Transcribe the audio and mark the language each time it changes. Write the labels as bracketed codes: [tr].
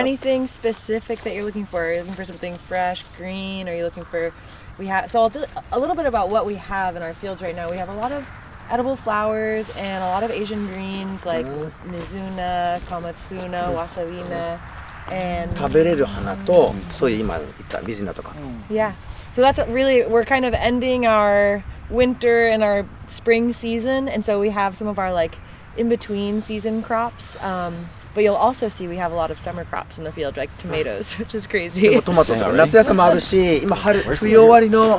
[en] anything specific that you're looking for? Are you looking for something fresh, green? Are you looking for? We have a little bit about what we have in our fields right now. We have a lot of edible flowers and a lot of Asian greens like mizuna, kamatsuna, wasabina, and [ja] 食べれる花と、そういう今言った水菜とか。 [en] yeah. So that's really, we're kind of ending our winter and our spring season, and so we have some of our like in between season crops. But you'll also see we have a lot of summer crops in the field, like tomatoes, which is [ja] で [en] crazy. [ja] もトマトとか夏野菜もあるし、今冬終わりの